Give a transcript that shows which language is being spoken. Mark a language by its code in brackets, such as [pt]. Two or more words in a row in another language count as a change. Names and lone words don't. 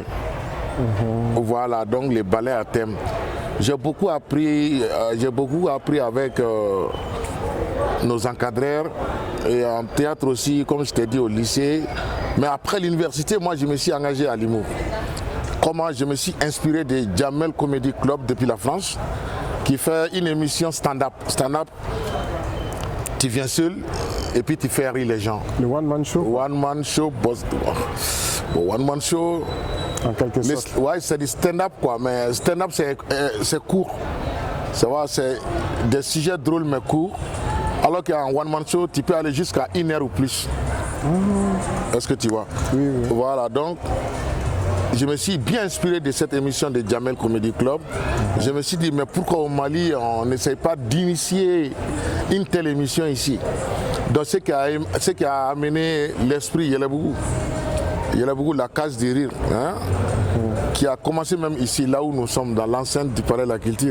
[fr] Voilà, donc les ballets à thème. J'ai beaucoup appris avec nos encadreurs et en théâtre aussi, comme je t'ai dit, au lycée. Mais après l'université, moi je me suis engagé à l'humour. Comment je me suis inspiré de Jamel Comedy Club depuis la France, qui fait une émission stand-up. Stand-up, tu viens seul, et puis tu fais rire les gens. Le one-man show? One-man show, one-man show. En quelque sorte. Ouais, c'est du stand-up quoi, mais stand-up c'est court. C'est des sujets drôles mais courts. Alors qu'en one-man show, tu peux aller jusqu'à 1 heure ou plus. Est-ce que tu vois? Oui, oui. Voilà, donc je me suis bien inspiré de cette émission de Jamel Comedy Club. Je me suis dit, mais pourquoi au Mali, on n'essaye pas d'initier une telle émission ici? Donc ce qui a amené l'esprit Yelebougou, la case du rire, hein, qui a commencé même ici, là où nous sommes, dans l'enceinte du Palais de la Culture.